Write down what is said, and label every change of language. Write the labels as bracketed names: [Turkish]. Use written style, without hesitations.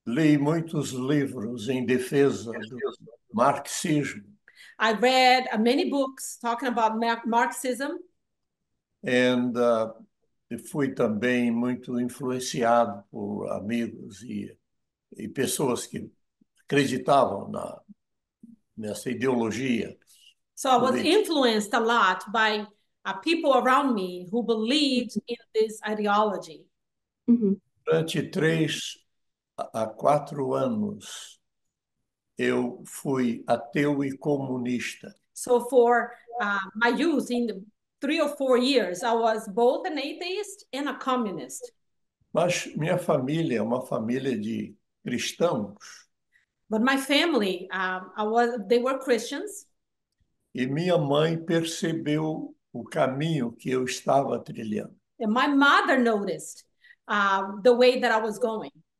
[Portuguese] Li muitos livros em defesa do marxismo. [English] I read many books talking about Marxism. [Portuguese] And fui também muito influenciado por amigos e pessoas que acreditavam nessa ideologia. [English] So I was influenced a lot by people around me who believed in this ideology. [Portuguese] Durante 3 a 4 anos, eu fui ateu e comunista. [English] So for my youth, in the 3 or 4 years, I was both an atheist and a communist. [Portuguese] Mas minha família é uma família de cristãos. [English] But my family, they were Christians. [Portuguese] E minha mãe percebeu o caminho que eu estava trilhando. [English] And my mother noticed the way that I was going.